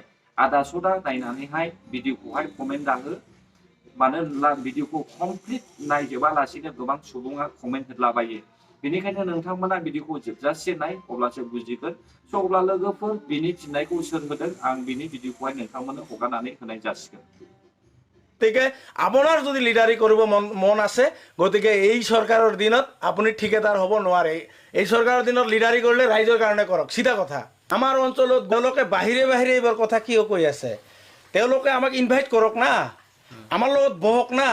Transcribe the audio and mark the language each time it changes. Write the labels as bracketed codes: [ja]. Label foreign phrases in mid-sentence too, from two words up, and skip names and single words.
[brx] आदा सदा नायनानैहाय भिडिअखौहाय कमेन्ट दाहो। मानो होनब्ला भिडिअखौ कमप्लिट नायजोबालासिनो गोबां सुबुङा कमेन्ट होदलाबायो। बेनिखायनो नोंथांमोना भिडिअखौ जोबजासे नाय, अब्लासो बुजिगोन। स' अब्ला लोगोफोर बिनि फिननायखौ सोर होदों आं बिनि भिडिअखौहाय नोंथांमोननो हगारनानै होनाय जासिगोन। [as] গতিকে আপোনাৰ যদি লিডাৰি কৰিব মন আছে, গতিকে এই চৰকাৰৰ দিনত আপুনি ঠিকাদাৰ হ'ব নোৱাৰে। এই চৰকাৰৰ দিনত লিডাৰি কৰিলে ৰাইজৰ কাৰণে কৰক, চিধা কথা। আমাৰ অঞ্চলত তেওঁলোকে বাহিৰে বাহিৰে এইবাৰ কথা কিয় কৈ আছে? তেওঁলোকে আমাক ইনভাইট কৰক না, আমাৰ লগত বহক না।